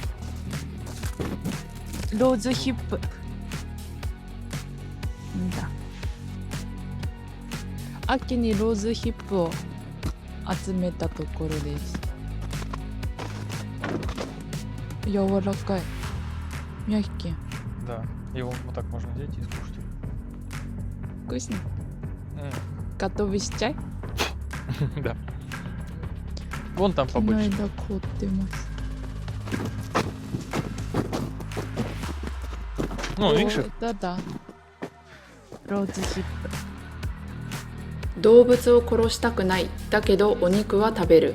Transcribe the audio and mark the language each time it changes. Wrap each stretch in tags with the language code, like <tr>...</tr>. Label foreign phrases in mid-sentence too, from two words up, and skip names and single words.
<ru>Розы хип. Да.</ru> <ja>秋にローズヒップを集めたところです。柔らかい。мягкий.</ja> <ru>Да. Его вот так можно взять и скушать. Вкусно. Готовый чай? Да. Вон там побольше.</ru> <ja>この間凍ってます。</ja> <ru>Ну, видишь? Да.</ru> <ja>ローズヒップ。動物を殺したくない、だけどお肉は食べる。</ja>